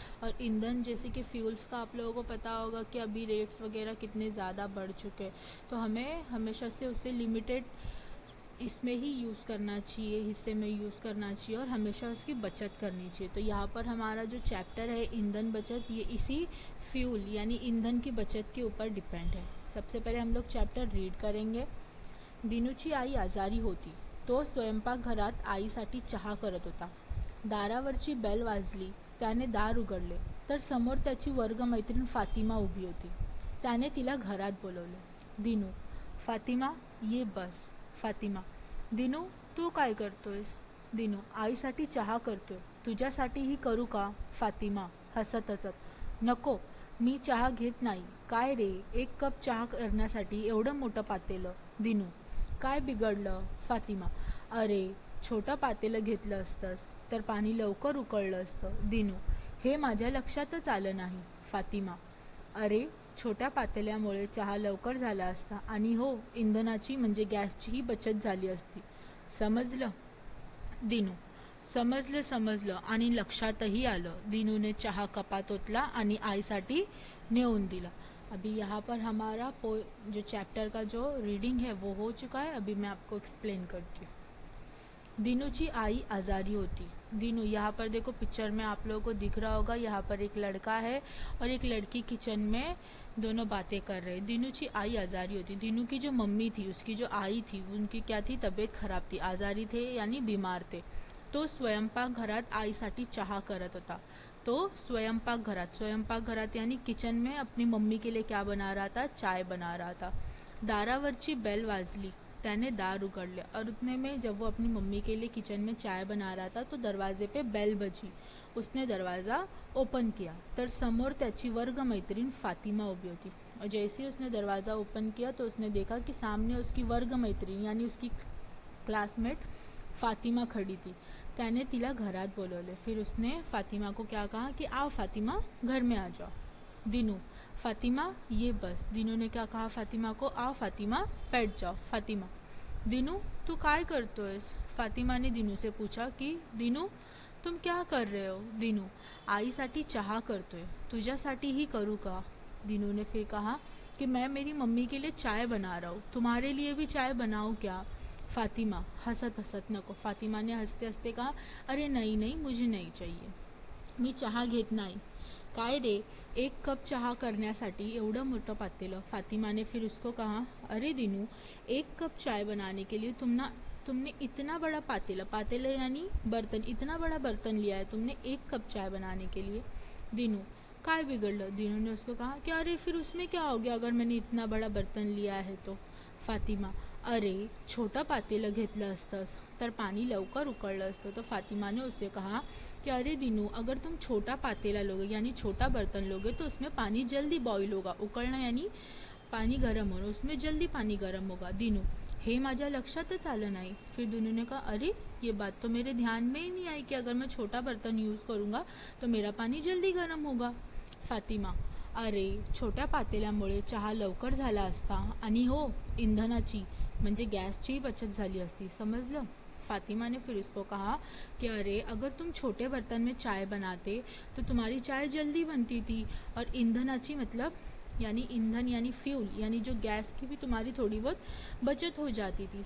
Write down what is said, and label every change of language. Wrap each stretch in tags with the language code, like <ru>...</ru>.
<hi>और ईंधन जैसे कि फ्यूल्स का आप लोगों को पता होगा कि अभी रेट्स वगैरह कितने ज़्यादा बढ़ चुके हैं, तो हमें हमेशा से उससे लिमिटेड इसमें ही यूज़ करना चाहिए, हिस्से में यूज़ करना चाहिए और हमेशा उसकी बचत करनी चाहिए। तो यहाँ पर हमारा जो चैप्टर है ईंधन बचत, ये इसी फ्यूल यानी ईंधन की बचत के ऊपर डिपेंड है। सबसे पहले हम लोग चैप्टर रीड करेंगे।</hi> <mr>दिनूची आई आजारी होती तो स्वयंपाकघरात आईसाठी चहा करत होता. दारावरची बेल वाजली. त्याने दार उघडले तर समोर त्याची वर्गमैत्रीण फातिमा उभी होती. त्याने तिला घरात बोलवले. दिनू, फातिमा ये बस. फातिमा, दिनू तू काय करतोयस? दिनू, आईसाठी चहा करतोय. तुझ्यासाठीही करू का? फातिमा हसत हसत, नको, मी चहा घेत नाही. काय रे, एक कप चहा करण्यासाठी एवढं मोठं पातेलं? दिनू, काय बिघडलं? फातिमा, अरे छोटं पातेलं घेतलं असतंस तर पाणी लवकर उकळलं असतं. दिनू, हे माझ्या लक्षातच आलं नाही. फातिमा, अरे छोट्या पातेल्यामुळे चहा लवकर झाला असता आणि हो, इंधनाची म्हणजे गॅसचीही बचत झाली असती. समजलं? दिनू, समजलं आणि लक्षातही आलं. दिनूने चहा कपात ओतला आणि आईसाठी नेऊन दिला.</mr> <hi>अभी यहाँ पर हमारा जो चैप्टर का जो रीडिंग है वो हो चुका है। अभी मैं आपको एक्सप्लेन करती हूँ।</hi> <mr>दिनूची आई आजारी होती.</mr> <hi>दिनू, यहाँ पर देखो पिक्चर में आप लोगों को दिख रहा होगा, यहाँ पर एक लड़का है और एक लड़की किचन में दोनों बातें कर रहे हैं.</hi> <mr>दिनूची आई आजारी होती.</mr> <hi>दिनू की जो मम्मी थी, उसकी जो आई थी, उनकी क्या थी? तबीयत खराब थी, आजारी थे यानी बीमार थे.</hi> <mr>तो स्वयंपाकघरात आईसाठी चहा करत होता.</mr> <hi>तो स्वयंपाकघरात यानी किचन में अपनी मम्मी के लिए क्या बना रहा था? चाय बना रहा था.</hi> <mr>दारावरची बेल वाजली. त्याने दार उघडले</mr> <hi>और उतने में जब वो अपनी मम्मी के लिए किचन में चाय बना रहा था तो दरवाजे पे बेल बजी. उसने दरवाज़ा ओपन किया</hi> <mr>तर समोर त्याची वर्गमैत्रीण फातिमा उभी होती.</mr> <hi>और जैसे ही उसने दरवाज़ा ओपन किया तो उसने देखा कि सामने उसकी वर्गमैत्रीण यानी उसकी क्लासमेट फातिमा खड़ी थी.</hi> <mr>त्याने तिला घरात बोलवले.</mr> <hi>फिर उसने फातिमा को क्या कहा कि आओ फातिमा, घर में आ जाओ. दिनू, फातिमा</hi> <mr>ये बस.</mr> <hi>दिनू ने क्या कहा फातिमा को? आओ फातिमा, बैठ जाओ.</hi> <mr>फातिमा, दिनू तू काय करतोयस?</mr> <hi>फातिमा ने दिनू से पूछा कि दिनू तुम क्या कर रहे हो?</hi> <mr>दिनू, आईसाठी चहा करतोय. तुझ्यासाठीही करू का?</mr> <hi>दिनू ने फिर कहा कि मैं मेरी मम्मी के लिए चाय बना रहा हूँ, तुम्हारे लिए भी चाय बनाऊँ क्या? फातिमा</hi> <mr>हसत हसत, नको.</mr> <hi>फातिमा ने हंसते हंसते कहा, अरे नहीं नहीं, मुझे नहीं चाहिए,</hi> <mr>मी चहा घेत नाही. काय रे, एक कप चहा करण्यासाठी एवढं मोठं पातेलं?</mr> <hi>फातिमा ने फिर उसको कहा, अरे दिनू, एक कप चाय बनाने के लिए तुमने इतना बड़ा पातेला यानी बर्तन, इतना बड़ा बर्तन लिया है तुमने एक कप चाय बनाने के लिए? दिनू,</hi> <mr>काय बिगड़लं?</mr> <hi>दिनू ने उसको कहा कि अरे फिर उसमें क्या हो गया अगर मैंने इतना बड़ा बर्तन लिया है तो?</hi> <mr>फातिमा, अरे छोटा पातेलं घेतलं असतंस तर पाणी लवकर उकळलं असतं.</mr> <hi>तो फातिमा ने उससे कहा कि अरे दिनू, अगर तुम छोटा पातेला लोगे यानी छोटा बर्तन लोगे तो उसमें पानी जल्दी बॉईल होगा. उकळणं यानी पानी गर्म होना, उसमें जल्दी पानी गर्म होगा.</hi> <mr>दिनू, हे माझ्या लक्षातच आलं नाही.</mr> <hi>फिर दिनू ने कहा, अरे ये बात तो मेरे ध्यान में ही नहीं आई कि अगर मैं छोटा बर्तन यूज़ करूँगा तो मेरा पानी जल्दी गर्म होगा.</hi> <mr>फातिमा, अरे छोट्या पातेल्यामुळे चहा लवकर झाला असता आणि हो, इंधनाची म्हणजे गॅसची बचत झाली असती. समजलं?</mr> <hi>फातिमा ने फिर उसको कहा कि अरे अगर तुम छोटे बर्तन में चाय बनाते तो तुम्हारी चाय जल्दी बनती थी और ईंधनाची मतलब यानी ईंधन यानी फ्यूल यानी जो गैस की भी तुम्हारी थोड़ी बहुत बचत हो जाती थी.</hi>